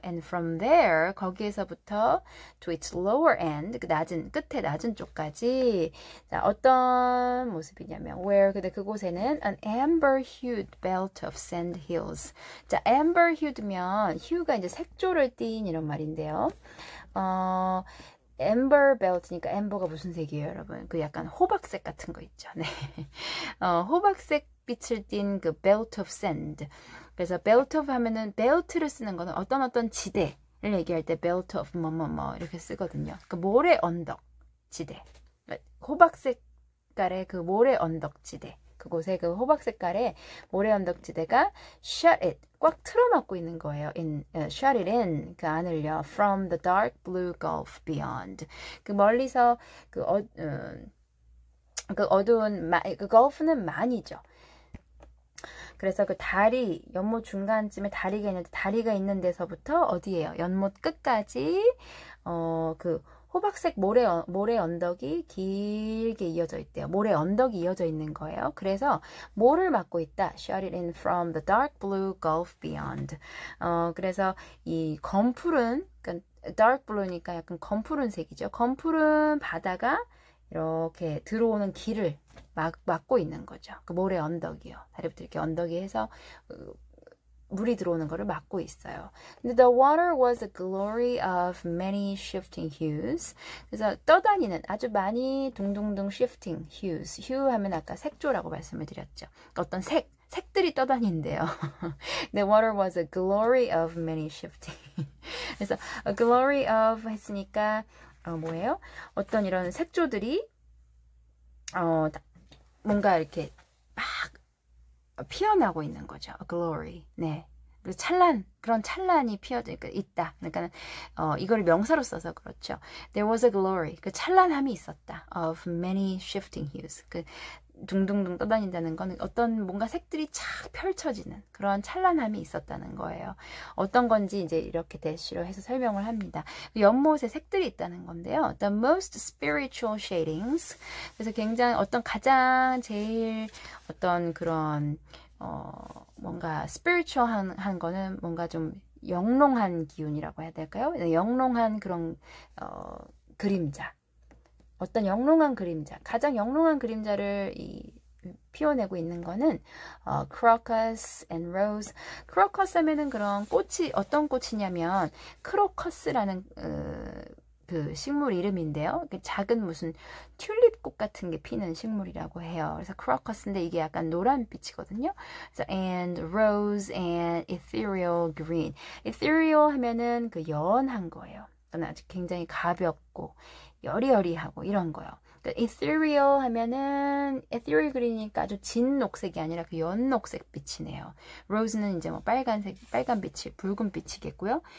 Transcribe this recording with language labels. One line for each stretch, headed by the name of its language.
English: And from there,
Korean: 거기에서부터
English: to its lower end,
Korean: 그 끝에 낮은 쪽까지. 자, 어떤 모습이냐면,
English: where,
Korean: 근데 그곳에는
English: an amber-hued belt of sand hills.
Korean: 자, amber-hued면, hue가 이제 색조를 띤 이런 말인데요. amber belt니까 amber가 무슨 색이에요, 여러분? 그 약간 호박색 같은 거 있죠. 네. 호박색 빛을 띤 그
English: belt of sand.
Korean: 그래서 belt of 하면은 belt를 쓰는 거는 어떤 지대를 얘기할 때 belt of 뭐뭐뭐 이렇게 쓰거든요. 그 모래 언덕 지대. 호박 색깔의 그 모래 언덕 지대. 그곳에 그 호박 색깔의 모래 언덕 지대가
English: shut it
Korean: 꽉 틀어막고 있는 거예요.
English: shut it in
Korean: 그 안을요.
English: From the dark blue gulf beyond.
Korean: 그 멀리서 그 그 어두운 그 gulf는 만이죠. 그래서 그 다리, 연못 중간쯤에 다리가 있는 데서부터 어디예요? 연못 끝까지 그 호박색 모래 언덕이 길게 이어져 있대요. 모래 언덕이 이어져 있는 거예요. 그래서 뭐를 막고 있다?
English: Shut it in from the dark blue gulf beyond.
Korean: 그래서 이 검푸른, 그러니까 dark blue니까 약간 검푸른 색이죠. 검푸른 바다가 이렇게 들어오는 길을 막고 있는 거죠. 그 모래 언덕이요. 다리부터 이렇게 언덕이 해서 물이 들어오는 거를 막고 있어요.
English: 근데 the water was a glory of many shifting hues.
Korean: 그래서 떠다니는 아주 많이 둥둥둥 shifting hues. hue 하면 아까 색조라고 말씀을 드렸죠. 그러니까 어떤 색들이 떠다닌대요.
English: The water was a glory of many shifting.
Korean: 그래서 a glory of 했으니까 뭐예요? 어떤 이런 색조들이 뭔가 이렇게 막 피어나고 있는 거죠.
English: A glory.
Korean: 네. 그런 찬란이 있다. 그러니까 이걸 명사로 써서 그렇죠.
English: There was a glory.
Korean: 그 찬란함이 있었다.
English: Of many shifting hues.
Korean: 그 둥둥둥 떠다닌다는 건 어떤 뭔가 색들이 착 펼쳐지는 그런 찬란함이 있었다는 거예요. 어떤 건지 이제 이렇게 대시로 해서 설명을 합니다. 연못에 색들이 있다는 건데요.
English: The most spiritual shadings.
Korean: 그래서 굉장히 가장 제일 어떤 그런 뭔가 spiritual한 거는 뭔가 좀 영롱한 기운이라고 해야 될까요? 영롱한 그런 그림자. 어떤 영롱한 그림자, 가장 영롱한 그림자를 피워내고 있는 거는
English: crocus and rose.
Korean: crocus 하면은 그런 꽃이 어떤 꽃이냐면 크로커스라는 그 식물 이름인데요. 작은 무슨 튤립꽃 같은 게 피는 식물이라고 해요. 그래서 crocus인데 이게 약간 노란빛이거든요.
English: 그래서 and rose and ethereal green.
Korean: ethereal 하면은 그 연한 거예요. 아주 굉장히 가볍고 여리여리하고 이런 거요. 그러니까 ethereal 하면은 ethereal 그리니까 아주 진 녹색이 아니라 그 연녹색 빛이네요. rose는 이제 뭐 빨간빛이 붉은빛이겠고요.